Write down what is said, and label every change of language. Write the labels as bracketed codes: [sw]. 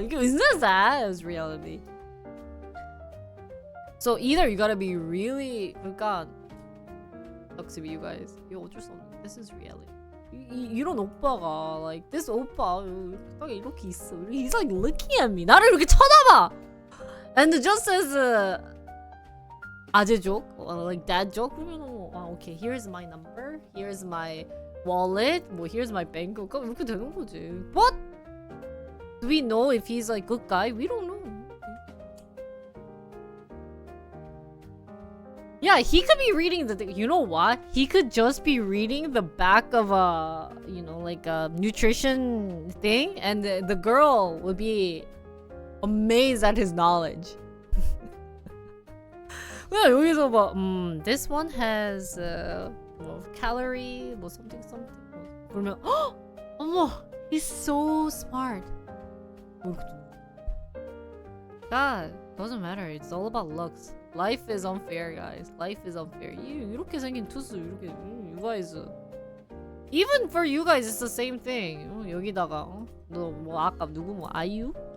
[ko] 이게 [en] it's not that, it's reality. So either you gotta be really [ko] 그러니까 [en] sucks to be you guys. [ko] 이거 어쩔 수 없는. [en] This is reality. [ko] 이런 오빠가 [en] like this [ko] 오빠 딱 이렇게 있어. [en] He's like looking at me. [ko] 나를 이렇게 쳐다봐. [en] And just as 아재 joke, like dad joke. [ko] 그러면 [en] okay, here's my number, here's my wallet, 뭐 here's my bank account [ko] 이렇게 되는 거지. [en] But do we know if he's like good guy? We don't know. Yeah, he could be reading the thing. You know what? He could just be reading the back of a, you know, like a nutrition thing, and the girl would be amazed at his knowledge. [ko] 그냥 여기서 막, [en] this one has [ko] 뭐 calorie, 뭐 something. 그러면, 어머, [en] he's so smart. God, doesn't matter. It's all about looks. Life is unfair, guys. Life is unfair. [ko] 이렇게 생긴 투수, 이렇게, [en] you guys. Even for you guys, it's the same thing. [ko] 여기다가, 너 뭐 아까 누구 뭐 아이유?